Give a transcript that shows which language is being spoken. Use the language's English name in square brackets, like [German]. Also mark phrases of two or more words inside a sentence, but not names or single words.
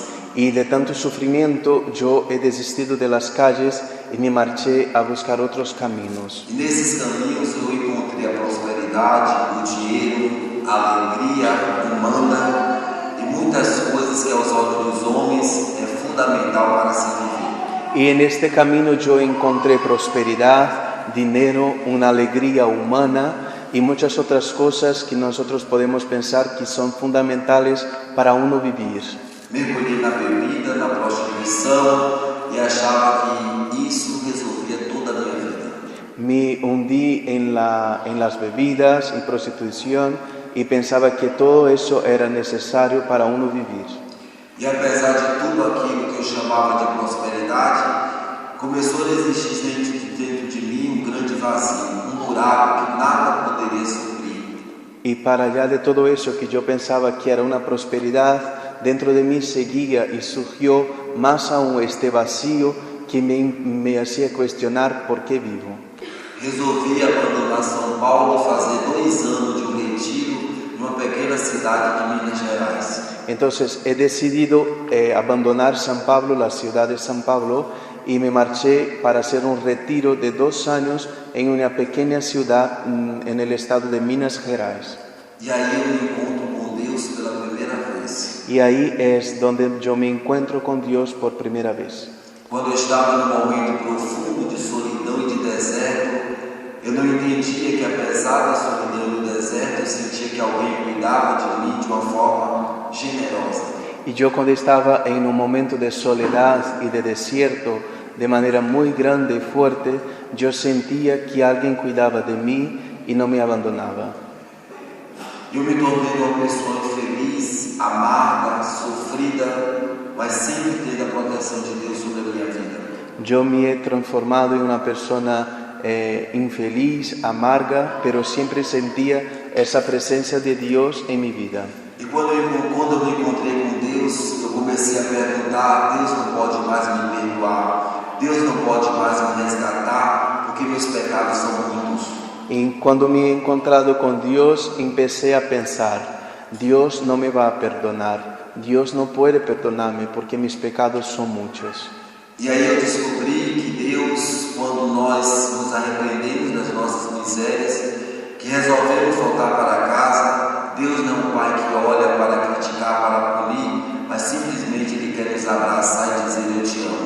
[Spanish] Y de tanto sufrimiento yo he desistido de las calles y me marché a buscar otros caminos. [Portuguese] E nesses caminhos eu encontrei a prosperidade, o dinheiro, a alegria humana e muitas coisas que aos olhos dos homens é fundamental para se viver. [Spanish] Y en este camino yo encontré prosperidad, dinero, una alegría humana y muchas otras cosas que nosotros podemos pensar que son fundamentales para uno vivir. [Portuguese] Mergulhei na bebida, na prostituição e achava que isso resolvia toda a minha vida. [Spanish] Me hundí en las bebidas y prostitución y pensaba que todo eso era necesario para uno vivir. [Portuguese] E apesar de tudo aquilo que eu chamava de prosperidade, começou a existir dentro de mim um grande vazio, um buraco que nada poderia suprir. [Spanish] Y para allá de todo eso que yo pensaba que era una prosperidad, dentro de mí seguía y surgió más aún este vacío que me hacía cuestionar por qué vivo. [Portuguese] Resolvi abandonar São Paulo e fazer 2 anos de retiro numa pequena cidade de Minas Gerais. [Spanish] Entonces he decidido abandonar San Pablo, la ciudad de San Pablo, y me marché para hacer un retiro de 2 años en una pequeña ciudad en el estado de Minas Gerais. [Portuguese] E aí eu me encontro com Deus pela primeira vez. [Spanish] Y ahí es donde yo me encuentro con Dios por primera vez. [Portuguese] Quando eu estava num momento profundo de solidão e de deserto, eu não entendia que apesar da solidão e do deserto, eu sentia que alguém cuidava de mim de uma forma generosa. [Spanish] Y yo cuando estaba en un momento de soledad y de desierto, de manera muy grande y fuerte, yo sentía que alguien cuidaba de mí y no me abandonaba. [Portuguese] Eu me tornei uma pessoa infeliz, amarga, sofrida, mas sempre tendo a proteção de Deus sobre a minha vida. [Spanish] Yo me he transformado en una persona infeliz, amarga, pero siempre sentía esa presencia de Dios en mi vida. [Portuguese] E quando eu me encontrei com Deus, eu comecei a perguntar: Deus não pode mais me perdoar, Deus não pode mais me resgatar, porque meus pecados são muitos. [Spanish] Y cuando me he encontrado con Dios, empecé a pensar: Dios no me va a perdonar, Dios no puede perdonarme porque mis pecados son muchos. [Portuguese] E aí eu descobri que Deus, quando nós nos arrependemos das nossas misérias, que resolvemos voltar para casa, Deus não é um Pai que olha para criticar, para punir, mas simplesmente Ele quer nos abraçar e dizer: eu te amo.